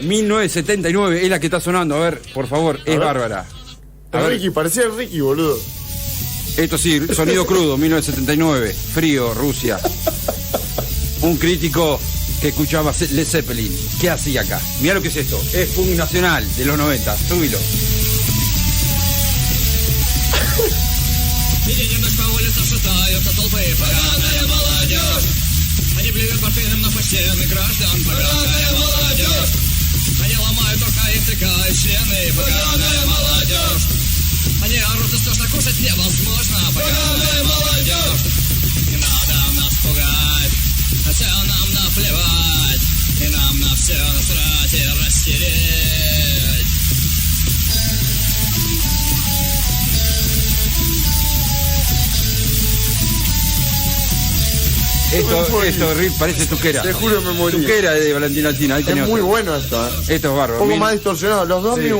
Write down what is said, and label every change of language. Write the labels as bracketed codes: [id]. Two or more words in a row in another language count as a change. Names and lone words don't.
[es] 1979 es la que está sonando. A ver, por favor, es ver. bárbara. A ver. Ricky, parecía Ricky, boludo. Esto sí, sonido crudo, 1979. Frío, Rusia. Un crítico que escuchaba Led Zeppelin. ¿Qué hacía acá? Mirá lo que es esto. Es punk nacional de los 90. Súbilo. [ru] Едем по улицам, шатаются толпы, поганая молодежь. Они плюют портфелем на почтенных граждан, поганая молодежь. Они ломают окна и втыкают стены, поганая молодежь. Они орут, и страшно кушать невозможно, поганая молодежь. Не надо нас пугать, хотя нам наплевать, и нам на все насрать и растереть. [es] Esto Rick, parece tuquera. Te juro me morí. Tuquera de Valentina Alcina. Ahí Es tenés muy otro. bueno esto, Esto es bárbaro. Un poco Mil- más distorsionado. Los dos Sí.